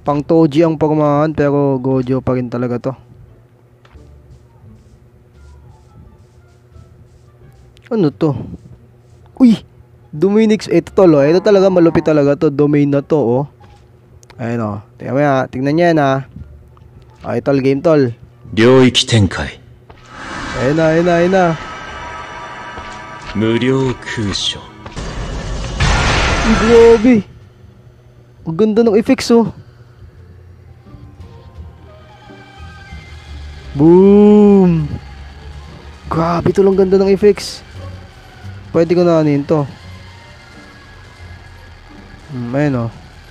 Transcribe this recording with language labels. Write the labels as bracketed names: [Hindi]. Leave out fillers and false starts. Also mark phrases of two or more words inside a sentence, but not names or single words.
[Filipino] Pang Toji ang pagmamahan pero Gojo pa rin talaga to. Ano to? Uy! Dominix. Ito tol oh. Ito talaga malupit talaga to. Domain na to oh. Ayun oh. Tingnan mo yan. Tingnan nyo yan ha. Okay tol. Game tol. [Japanese] 領域展開 [Filipino] Ayun na. Ayun na. Ayun na. [Japanese] 無料空所 [Filipino] Uy, grabe. Ang ganda ng effects oh. Boom. Grabe to lang ganda ng effects. Pwede ko na anin to. Ayun oh.